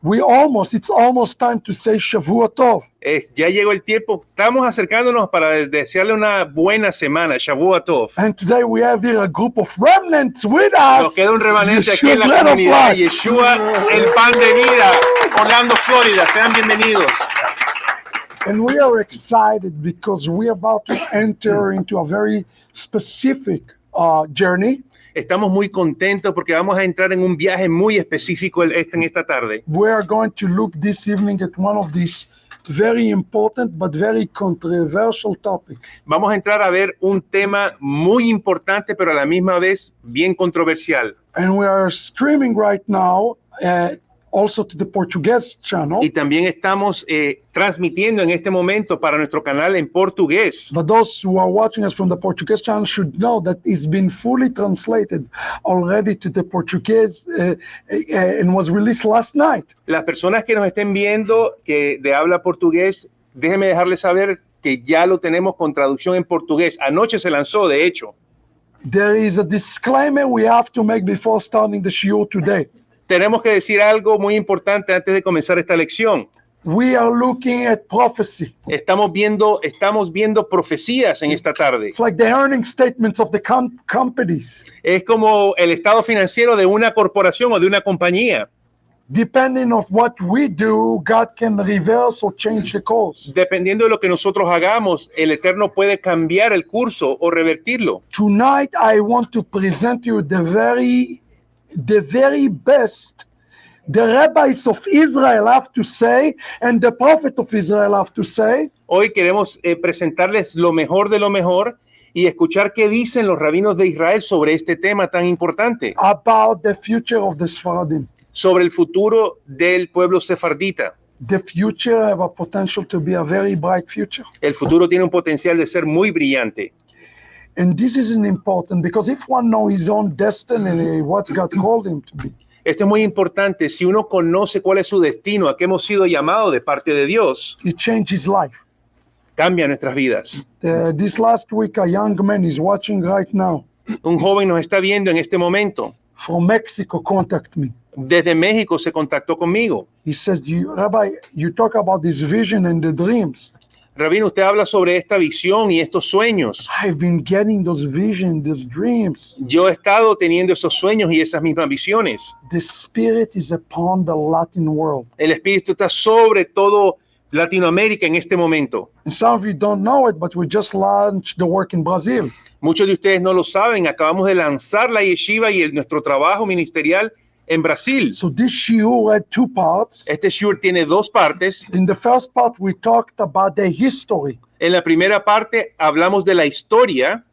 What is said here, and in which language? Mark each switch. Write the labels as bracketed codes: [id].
[en] It's almost time to say Shavua Tov. [es] Ya llegó el tiempo. Estamos acercándonos para desearle una buena semana. [he] Shavua Tov. [en] And today we have here a group of remnants with us. [es] Nos queda un remanente aquí en la Yeshiva comunidad. Yeshua, el pan de vida. Orlando, Florida. Sean bienvenidos. [en] And we are excited because we are about to enter into a very specific journey. [es] Estamos muy contentos porque vamos a entrar en un viaje muy específico en esta tarde. [en] We are going to look this evening at one of these very important but very controversial topics. [es] Vamos a entrar a ver un tema muy importante, pero a la misma vez bien controversial. [en] And we are streaming right now also to the Portuguese channel. [es] Y también estamos transmitiendo en este momento para nuestro canal en portugués. [en] But those who are watching us from the Portuguese channel should know that it's been fully translated already to the Portuguese and was released last night. [es] Las personas que nos estén viendo que de habla portugués, déjenme dejarles saber que ya lo tenemos con traducción en portugués. Anoche se lanzó, de hecho. [en] There is a disclaimer we have to make before starting the shiur today. [es] Tenemos que decir algo muy importante antes de comenzar esta lección. [en] We are looking at prophecy. [es] Estamos viendo profecías en esta tarde. [en] It's like the earning statements of the companies. [es] Es como el estado financiero de una corporación o de una compañía. [en] Depending on what we do, God can reverse or change the course. [es] Dependiendo de lo que nosotros hagamos, el Eterno puede cambiar el curso o revertirlo. [en] Tonight, I want to present you the very best the rabbis of Israel have to say and the prophet of Israel have to say. [es] Hoy queremos presentarles lo mejor de lo mejor y escuchar qué dicen los rabinos de Israel sobre este tema tan importante. [en] About the future of the Sephardim. [es] Sobre el futuro del pueblo sefardita. [en] The future have a potential to be a very bright future. [es] El futuro tiene un potencial de ser muy brillante. [en] And this is important because if one knows his own destiny, what God called him to be. [es] Esto es muy importante. Si uno conoce cuál es su destino, a qué hemos sido llamados de parte de Dios, [en] it changes life. [es] Cambia nuestras vidas. [en] This last week, a young man is watching right now. [es] Un joven nos está viendo en este momento. [en] From Mexico, contact me. [es] Desde México se contactó conmigo. [en] He says, Rabbi, you talk about this vision and the dreams. [es] Rabino, usted habla sobre esta visión y estos sueños. [en] I've been getting those visions, those dreams. [es] Yo he estado teniendo esos sueños y esas mismas visiones. [en] The Spirit is upon the Latin world. [es] El Espíritu está sobre todo Latinoamérica en este momento. [en] And some of you don't know it, but we just launched the work in Brazil. [es] Muchos de ustedes no lo saben. Acabamos de lanzar la Yeshiva y nuestro trabajo ministerial en Brasil. [en] So this shiur had two parts. [es] Este shiur tiene dos partes. [en] In the first part, we talked about the history. [es] En la primera parte hablamos de la historia.